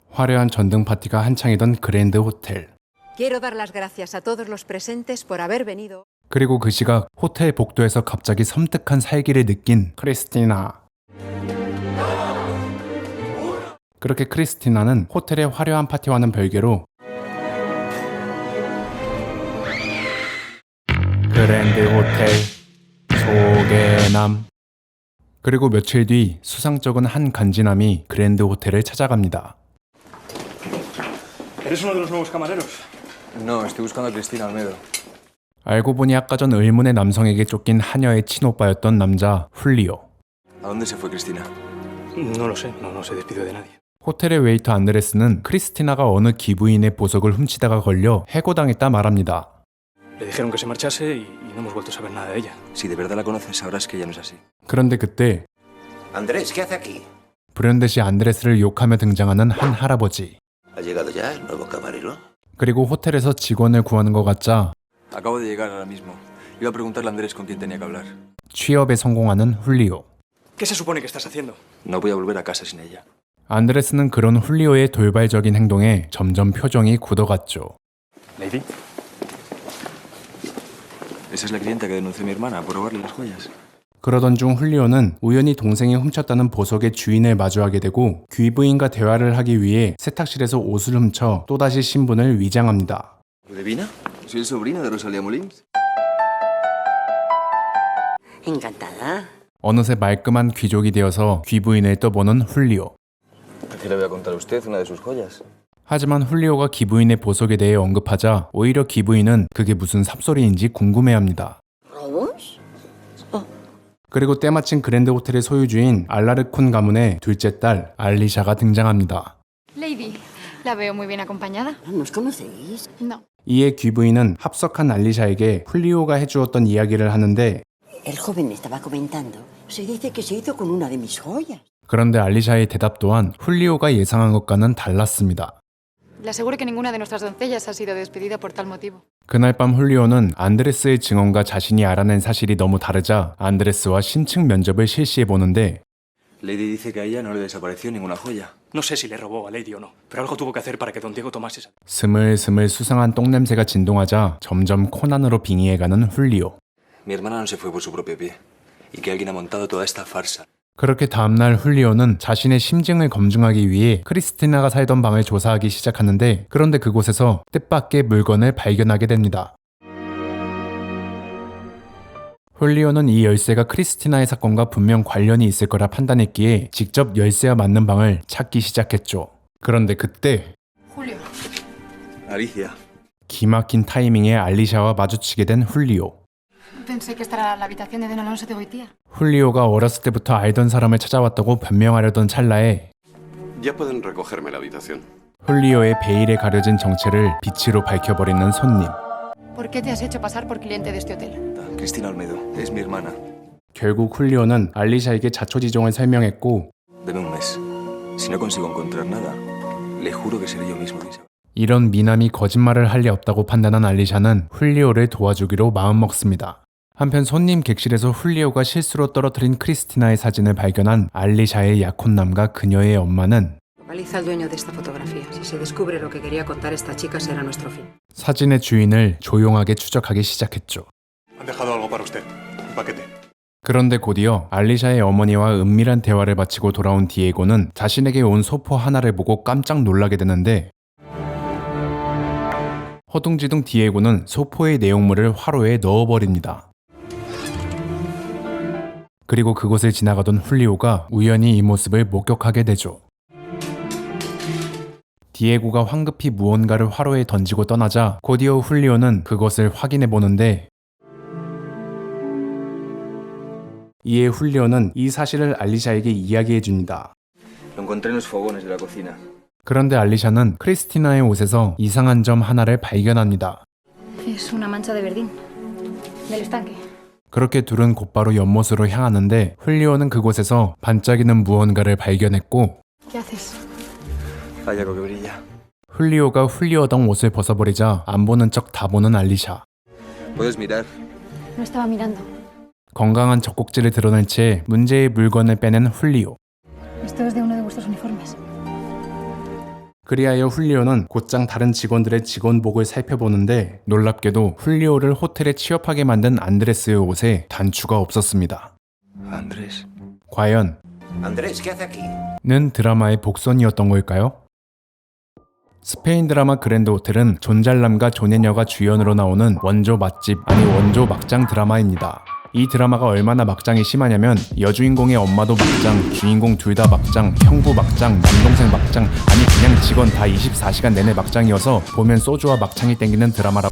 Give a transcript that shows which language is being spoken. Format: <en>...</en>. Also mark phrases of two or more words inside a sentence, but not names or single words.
<ko>화려한 전등 파티가 한창이던 그랜드 호텔.</ko> <es>Quiero dar las gracias a todos los presentes por haber venido.</es> <ko>그리고 그 시각 호텔 복도에서 갑자기 섬뜩한 살기를 느낀 크리스티나. 그렇게 크리스티나는 호텔의 화려한 파티와는 별개로 그랜드 호텔 소개남. 그리고 며칠 뒤 수상쩍은 한 간지남이 그랜드 호텔을 찾아갑니다.</ko> <es>¿Eres uno de los nuevos camareros? No, estoy buscando a Cristina Almedo.</es> <ko>알고 보니 아까 전 의문의 남성에게 쫓긴 하녀의 친오빠였던 남자 훌리오.</ko> <es>¿A dónde se fue Cristina? No lo sé, no se despidió de nadie.</es> <ko>호텔의 웨이터 안드레스는 크리스티나가 어느 기부인의 보석을 훔치다가 걸려 해고당했다 말합니다.</ko> <es>Le dijeron que se marchase y no hemos vuelto a saber nada de ella. Si de verdad la conoces, sabrás que ella no es así.</es> <ko>그런데 그때</ko> <es>Andrés, ¿qué hace aquí?</es> <ko>불현듯이 안드레스를 욕하며 등장하는 한 할아버지.</ko> <es>¿Ha llegado ya el nuevo camarero?</es> <ko>그리고 호텔에서 직원을 구하는 것 같자</ko> <es>Acabo de llegar ahora mismo. Iba a preguntarle a Andrés con quién tenía que hablar.</es> <ko>취업에 성공하는 훌리오.</ko> <es>¿Qué se supone que estás haciendo? No voy a volver a casa sin ella.</es> <ko>안드레스는 그런 훌리오의 돌발적인 행동에 점점 표정이 굳어갔죠.</ko> <es>Lady. Esa es la clienta que denunció a mi hermana por robarle las joyas.</es> <ko>그러던 중 훌리오는 우연히 동생이 훔쳤다는 보석의 주인을 마주하게 되고 귀부인과 대화를 하기 위해 세탁실에서 옷을 훔쳐 또다시 신분을 위장합니다.</ko> <es>¿Ludivina? Soy el sobrino de Rosalía Molins. Encantada.</es> <ko>어느새 말끔한 귀족이 되어서 귀부인을 떠보는 훌리오.</ko> <es>¿A qué le voy a contar a usted una de sus joyas?</es> <ko>하지만 훌리오가 귀부인의 보석에 대해 언급하자 오히려 귀부인은 그게 무슨 삽소리인지 궁금해합니다.</ko> <es>¿Robos?</es> <ko>그리고 때마침 그랜드 호텔의 소유주인 알라르쿤 가문의 둘째 딸 알리샤가 등장합니다.</ko> <es>Lady, la veo muy bien acompañada. ¿Nos conocéis? No.</es> <ko>이에 귀부인은 합석한 알리샤에게 훌리오가 해주었던 이야기를 하는데</ko> <es>El joven estaba comentando. Se dice que se hizo con una de mis joyas.</es> <ko>그런데 알리샤의 대답 또한 훌리오가 예상한 것과는 달랐습니다.</ko> <es>Le aseguro que ninguna de nuestras doncellas ha sido despedida por tal motivo.</es> <ko>그날 밤 훌리오는 안드레스의 증언과 자신이 알아낸 사실이 너무 다르자 안드레스와 심층 면접을 실시해보는데</ko> <es>Lady dice que a ella no le desapareció ninguna joya. No sé si le robó a Lady o no, pero algo tuvo que hacer para que don Diego tomase esa.</es> <ko>스물스물 수상한 똥냄새가 진동하자 점점 코난으로 빙의해가는 훌리오.</ko> <es>Mi hermana no se fue por su propio pie. Y que alguien ha montado toda esta farsa.</es> <ko>그렇게 다음날 훌리오는 자신의 심증을 검증하기 위해 크리스티나가 살던 방을 조사하기 시작하는데 그런데 그곳에서 뜻밖의 물건을 발견하게 됩니다. 훌리오는 이 열쇠가 크리스티나의 사건과 분명 관련이 있을 거라 판단했기에 직접 열쇠와 맞는 방을 찾기 시작했죠. 그런데 그때</ko> <es>Julio. Alicia.</es> <ko>기막힌 타이밍에 알리샤와 마주치게 된 훌리오.</ko> <es>Pensé que esta era la habitación de Don Alonso de Goitía.</es> <ko>훌리오가 어렸을 때부터 알던 사람을 찾아왔다고 변명하려던 찰나에</ko> <es>Ya pueden recogerme la habitación.</es> <ko>훌리오의 베일에 가려진 정체를 빛으로 밝혀버리는 손님.</ko> <es>¿Por qué te has hecho pasar por cliente de este hotel? Cristina Almedo. Es mi hermana.</es> <ko>결국 훌리오는 알리샤에게 자초지종을 설명했고</ko> <es>Deme un mes. Si no consigo encontrar nada, le juro que seré yo mismo quien se va.</es> <ko>이런 미남이 거짓말을 할 리 없다고 판단한 알리샤는 훌리오를 도와주기로 마음먹습니다. 한편 손님 객실에서 훌리오가 실수로 떨어뜨린 크리스티나의 사진을 발견한 알리샤의 약혼남과 그녀의 엄마는</ko> <es>Localiza al dueño de esta fotografía. Si se descubre lo que quería contar esta chica será nuestro fin.</es> <ko>사진의 주인을 조용하게 추적하기 시작했죠.</ko> <es>Han dejado algo para usted. Un paquete.</es> <ko>그런데 곧이어 알리샤의 어머니와 은밀한 대화를 마치고 돌아온 디에고는 자신에게 온 소포 하나를 보고 깜짝 놀라게 되는데 허둥지둥 디에고는 소포의 내용물을 화로에 넣어버립니다. 그리고 그곳을 지나가던 훌리오가 우연히 이 모습을 목격하게 되죠. 디에고가 황급히 무언가를 화로에 던지고 떠나자 곧이어 훌리오는 그것을 확인해 보는데 이에 훌리오는 이 사실을 알리샤에게 이야기해 줍니다.</ko> <es>Lo encontré en los fogones de la cocina.</es> <ko>그런데 알리샤는 크리스티나의 옷에서 이상한 점 하나를 발견합니다.</ko> <es>Es una mancha de verdín. Del estanque.</es> <ko>그렇게 둘은 곧바로 연못으로 향하는데 훌리오는 그곳에서 반짝이는 무언가를 발견했고</ko> <es>¿Qué haces? Hay algo que brilla.</es> <ko>훌리오가 훌리오던 옷을 벗어버리자 안 보는 척 다 보는 알리샤.</ko> <es>Puedes mirar. No estaba mirando.</es> <ko>건강한 젖꼭지를 드러낸 채 문제의 물건을 빼낸 훌리오.</ko> <es>Esto es de uno de vuestros uniformes.</es> <ko>그리하여 훌리오는 곧장 다른 직원들의 직원복을 살펴보는데 놀랍게도 훌리오를 호텔에 취업하게 만든 안드레스의 옷에 단추가 없었습니다.</ko> <es>Andrés.</es> <ko>과연</ko> <es>Andrés, ¿qué hace aquí?</es> <ko>는 드라마의 복선이었던 걸까요? 스페인 드라마 그랜드 호텔은 존잘남과 존예녀가 주연으로 나오는 원조 맛집 아니 원조 막장 드라마입니다. 이 드라마가 얼마나 막장이 심하냐면 여주인공의 엄마도 막장, 주인공 둘 다 막장, 형부 막장, 남동생 막장, 아니 그냥 직원 다 24시간 내내 막장이어서 보면 소주와 막창이 땡기는 드라마라고.</ko>